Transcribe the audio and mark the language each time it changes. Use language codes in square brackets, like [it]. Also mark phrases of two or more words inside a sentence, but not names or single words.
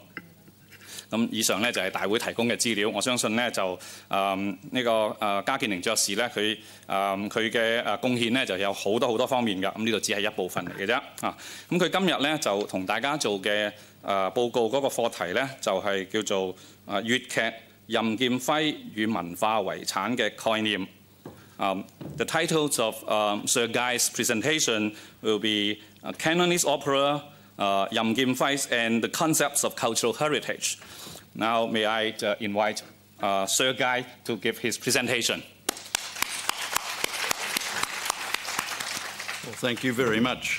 [yue] 咁以上咧就係大會提供嘅資料，我相信咧就嘉健靈爵士咧佢嘅貢獻咧就有好多方面㗎，咁呢度只係一部分嚟嘅啫。咁佢今日咧就同大家做嘅報告嗰個課題咧就係叫做粵劇任劍輝與文化遺產嘅概念。 [en] The titles of Sir Guy's presentation will be Cantonese Opera, Yam Kim Fai and the concepts of cultural heritage. Now, may I invite Sir Guy to give his presentation. Well, thank you very much.